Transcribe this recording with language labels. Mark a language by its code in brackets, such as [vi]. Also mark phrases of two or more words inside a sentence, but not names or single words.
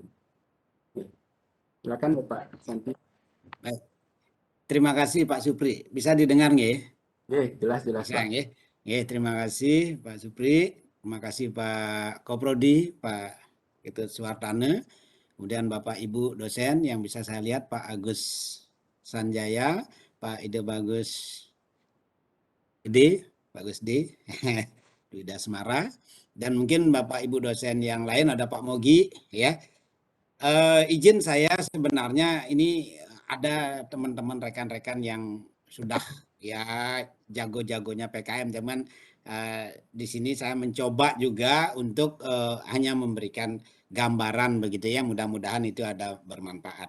[id] Oke. Silakan Bapak Santi. Baik. Terima kasih Pak Supri. Bisa didengar nggih? Jelas Bisa, Pak. Nggih, terima kasih Pak Supri. Terima kasih Pak Koprodi, Pak Ketut Suwartana. Kemudian Bapak Ibu dosen yang bisa saya lihat, Pak Agus Sanjaya, Pak Ide Bagus D, Duda Semara, dan mungkin Bapak Ibu dosen yang lain, ada Pak Mogi ya. Izin saya sebenarnya ini ada teman-teman rekan-rekan yang sudah ya jago-jagonya PKM, teman. Di sini saya mencoba juga untuk hanya memberikan gambaran begitu ya, mudah-mudahan itu ada bermanfaat.